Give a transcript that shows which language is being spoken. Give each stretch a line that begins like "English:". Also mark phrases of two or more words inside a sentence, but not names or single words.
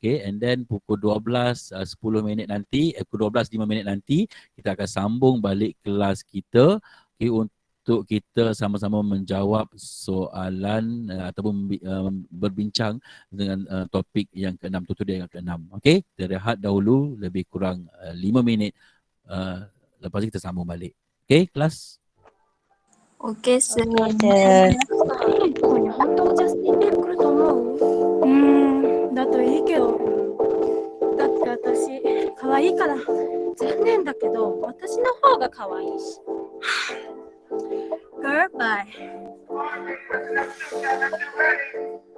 English: Okay, and then
Malay: pukul 12, 10 minit nanti, pukul 12, 5 minit nanti, kita akan sambung balik kelas kita, okay, untuk kita sama-sama menjawab soalan ataupun berbincang dengan topik yang ke-6, tutorial yang ke-6. Okay, kita rehat dahulu lebih kurang 5 minit, lepas itu kita sambung balik. Okay, kelas?
English: Okay, sir.
Malay: Ada.
Japanese: 本当にジャスティン・ビーバー来ると思う？だといいけど。だって私、可愛いから。残念だけど、私の方が可愛いし。Goodbye.